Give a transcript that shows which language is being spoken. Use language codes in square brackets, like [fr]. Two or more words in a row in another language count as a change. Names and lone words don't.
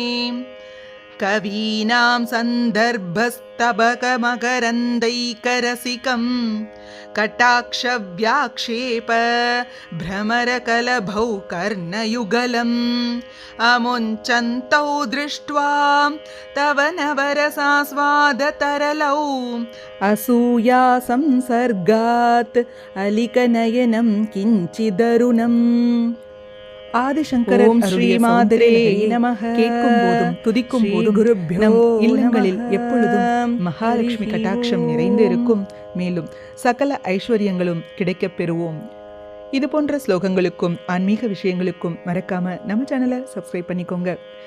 [sa] कवीनां सन्दर्भस्तबकमकरन्दैकरसिकं कटाक्षव्याक्षेप भ्रमरकलभौ कर्णयुगलम् अमुञ्चन्तौ दृष्ट्वा तव नवरसास्वादतरलौ असूया संसर्गात् अलिकनयनं किञ्चिदरुणम् ஆதிசங்கரர் श्रीमात्रे नमः. [ta] கேட்கும் போதும் துதிக்கும் போதும் நம் இல்லங்களில் எப்பொழுதும் மகாலட்சுமி கடாட்சம் நிறைந்து இருக்கும். மேலும் சகல ஐஸ்வர்யங்களும் கிடைக்கப் பெறுவோம். இது போன்ற ஸ்லோகங்களுக்கும் ஆன்மீக விஷயங்களுக்கும் மறக்காம நம்ம சேனலை சப்ஸ்கிரைப் பண்ணிக்கோங்க.